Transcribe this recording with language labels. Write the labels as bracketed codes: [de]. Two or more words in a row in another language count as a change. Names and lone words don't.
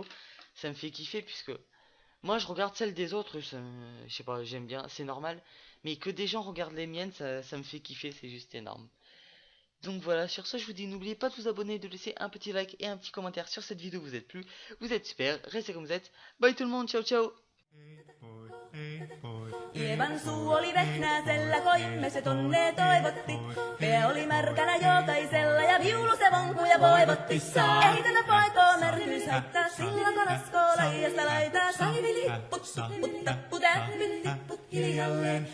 [fr] Ça me fait kiffer puisque moi je regarde celles des autres, je sais pas, j'aime bien, c'est normal. Mais que des gens regardent les miennes, ça me fait kiffer, c'est juste énorme. Donc voilà, sur ce je vous dis, n'oubliez pas de vous abonner, de laisser un petit like et un petit commentaire sur cette vidéo, vous êtes plus, vous êtes super, restez comme vous êtes. Bye tout le monde, [it] ciao ciao. [fi] Ievan suu oli vehnäisellä, koimme se tonne toivotti. Pää oli märkänä jokaisella ja viulu se vonkuja voivotti. Ei tätä poikoo märkyys haittaa, sillä karasko laijasta laitaa. Saivi lipput, supput, tapput, ämpyt, lipput hiljalleen.